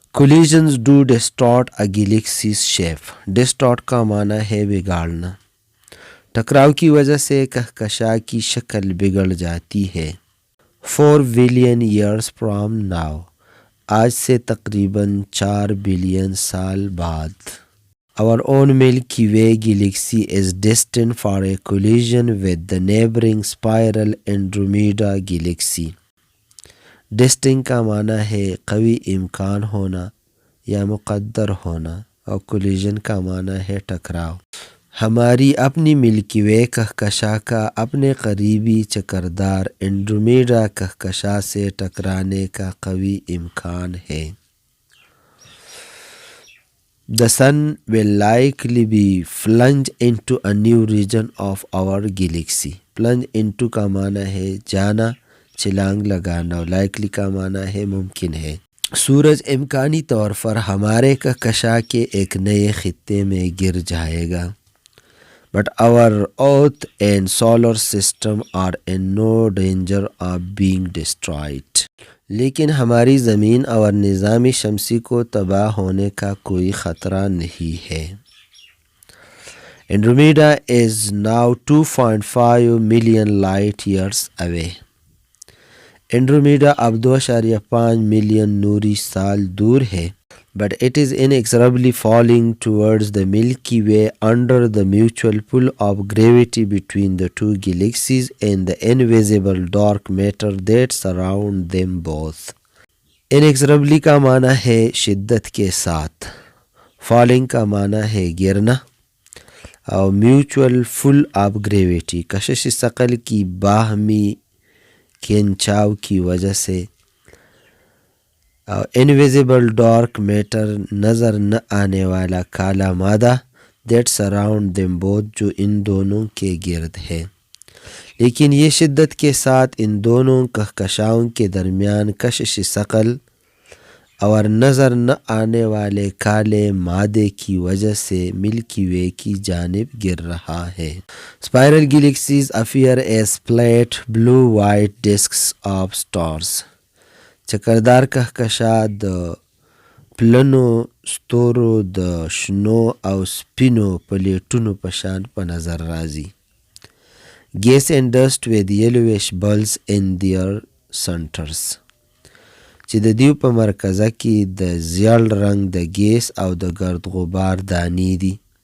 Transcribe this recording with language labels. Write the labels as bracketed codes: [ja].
[en] collisions do distort a galaxy's shape، [ur] distort کا معنی ہے بگاڑنا، ٹکراؤ کی وجہ سے کہکشاں کی شکل بگڑ جاتی ہے. [en] 4 billion years from now، [ur] آج سے تقریباً 4 بلین سال بعد. [en] our own Milky Way galaxy is destined for a collision with the neighboring spiral Andromeda galaxy. [ur] destined کا معنی ہے قوی امکان ہونا یا مقدر ہونا، اور collision کا معنی ہے ٹکراؤ. ہماری اپنی ملکی وے کہکشاں کا اپنے قریبی چکردار اینڈرومیڈا کہکشاں سے ٹکرانے کا قوی امکان ہے. [en] The sun will likely be plunged into a new region of our galaxy. [ur] plunge into کا معنی ہے جانا، چھلانگ لگانا، likely کا معنی ہے ممکن ہے. سورج امکانی طور پر ہمارے کہکشاں کے ایک نئے خطے میں گر جائے گا. [en] but our earth and solar system are in no danger of being destroyed. [ur] لیکن ہماری زمین اور نظام شمسی کو تباہ ہونے کا کوئی خطرہ نہیں ہے. [en] Andromeda is now 2.5 million light years away. [ur] Andromeda اب 2.5 ملین نوری سال دور ہے. [en] but it is inexorably falling towards the Milky Way under the mutual pull of gravity between the two galaxies and the invisible dark matter that surround them both. [ur] inexorably کا معنی ہے شدت کے ساتھ، falling کا معنی ہے گرنا، اور [en] mutual pull of gravity [ur] کشش ثقل کی باہمی کھینچاؤ کی وجہ سے، انویزیبل ڈارک میٹر نظر نہ آنے والا کالا مادہ دیٹ سراؤنڈ دیم بوتھ جو ان دونوں کے گرد ہے. لیکن یہ شدت کے ساتھ ان دونوں کہکشاؤں کے درمیان کشش ثقل اور نظر نہ آنے والے کالے مادے کی وجہ سے ملکی وے کی جانب گر رہا ہے. [en] Spiral galaxies appear as flat blue white discs of stars. [ps] چکردار کہکشاں د پلنو ستورو د شنو او سپینو پلیټونو په شان په نظر راځي. [en] Gas and dust with yellowish bulbs in their centers. [ps] چې د دیو په مرکزه کې د زیړ رنګ د ګیس او د ګرد غبار دانې دي.